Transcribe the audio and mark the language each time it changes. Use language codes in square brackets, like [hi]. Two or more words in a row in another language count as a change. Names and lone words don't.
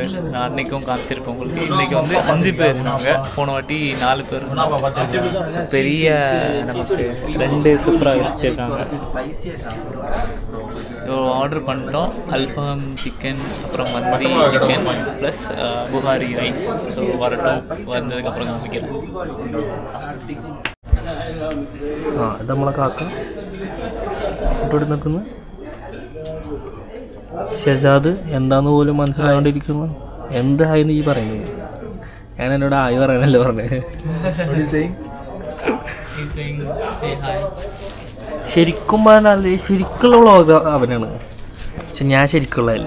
[ta] நான் அன்றைக்கும் காமிச்சிருப்பேன் உங்களுக்கு. இன்றைக்கி வந்து 5 பேர் இருந்தாங்க, போன வாட்டி 4 பேர். பெரிய நமக்கு 2 சூப்பராக வச்சுருக்காங்க. ஸோ ஆர்டர் பண்ணிட்டோம். அல்ஃபாம் சிக்கன், அப்புறம் மந்தி சிக்கன் ப்ளஸ் புகாரி ரைஸ். ஸோ வரட்டும், வந்ததுக்கப்புறம் காமிக்கிறேன். [ml] ഇത് നമ്മളെ കാക്ക ഇവിടെ നിൽക്കുന്നു. ഷെജാദ് എന്താന്ന് പോലും മനസ്സിലാകൊണ്ടിരിക്കുന്നു. എന്തായെന്ന് ഈ പറയുന്നത്? ഞാൻ എന്നോട് ആയി പറയാനല്ലേ പറഞ്ഞത്. ശരിക്കും പറഞ്ഞാൽ ശരിക്കുള്ള വ്ളോഗ് അവനാണ്, പക്ഷെ ഞാൻ ശരിക്കുള്ളതല്ല.